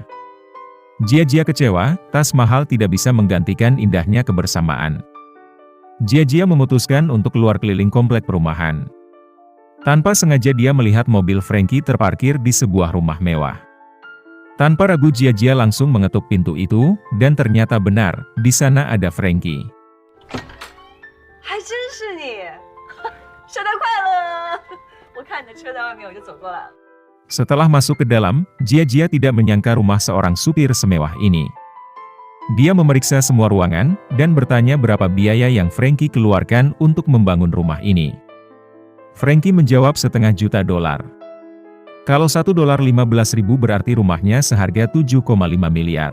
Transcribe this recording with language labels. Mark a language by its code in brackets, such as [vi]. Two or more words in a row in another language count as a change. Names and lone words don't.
[id] Jia kecewa, tas mahal tidak bisa menggantikan indahnya kebersamaan. Jia memutuskan untuk keluar keliling komplek perumahan. Tanpa sengaja dia melihat mobil Frankie terparkir di sebuah rumah mewah. Tanpa ragu Jia langsung mengetuk pintu itu, dan ternyata benar, di sana ada Frankie. [zh] 还真是你，圣诞快乐！我看你的车在外面，我就走过来了。 [id] Setelah masuk ke dalam, Jia tidak menyangka rumah seorang supir semewah ini. Dia memeriksa semua ruangan, dan bertanya berapa biaya yang Frankie keluarkan untuk membangun rumah ini. Frankie menjawab $500.000. Kalau $1.15.000 berarti rumahnya seharga 7,5 miliar.